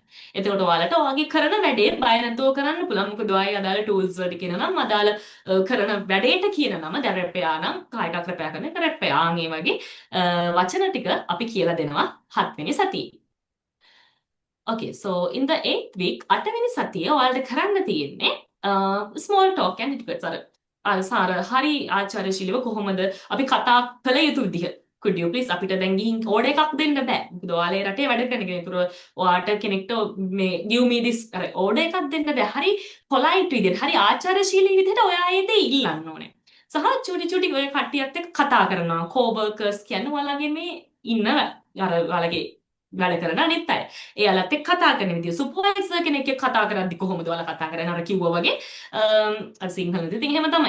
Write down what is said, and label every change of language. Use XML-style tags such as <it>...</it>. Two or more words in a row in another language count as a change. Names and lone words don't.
<si>එතකොට ඔයාලට ඔයාගේ කරන වැඩේ බය නැතුව කරන්න පුළුවන්. මොකද ඔයාලා අදාළ tools වලට කියන නම් අදාළ කරන වැඩේට කියන නම දැන් රැපයා නම් කායිකක් රැපයා කරන එක රැපයා ඒ වගේ වචන ටික අපි කියලා දෙනවා 7 වෙනි සතියේ.</si> <en>Okay, so in the 8th week,</en> <si>8 වෙනි සතියේ ඔයාලට කරන්න තියෙන්නේ</si> <en>small talk and etiquette.</en> <si>අර හරි ආචාර්යශීලීව කොහොමද අපි කතා කළ යුතු විදිහ.</si> <en>Could you please</en> <si>අපිට දැන් ගිහින් ඕඩර් එකක් දෙන්න බෑ. මොකද ඔයාලේ රටේ වැඩ කරන කෙනෙක්. ඒතර ඔයාට කෙනෙක්ට මේ</si> <en>give me this</en> <si>අර ඕඩර් එකක් දෙන්න බෑ. හරි polite විදිහට, හරි ආචාර්යශීලී විදිහට ඔයා ඒ දේ ඉල්ලන්න ඕනේ. සහ චුටි ඔය කට්ටියත් එක්ක කතා කරනවා. co-workers කියන්නේ ඔයාලගේ මේ ඉන්න අර ඔයාලගේ වැඩ කරන අනිත් අය. එයාලත් එක්ක කතා කරන විදිය. සුපර්වයිසර් කෙනෙක් එක්ක කතා කරද්දි කොහොමද ඔයාලා කතා කරන්නේ? අර කිව්වා වගේ අර සිංහලෙදි ඉතින් එහෙම තමයි.</si>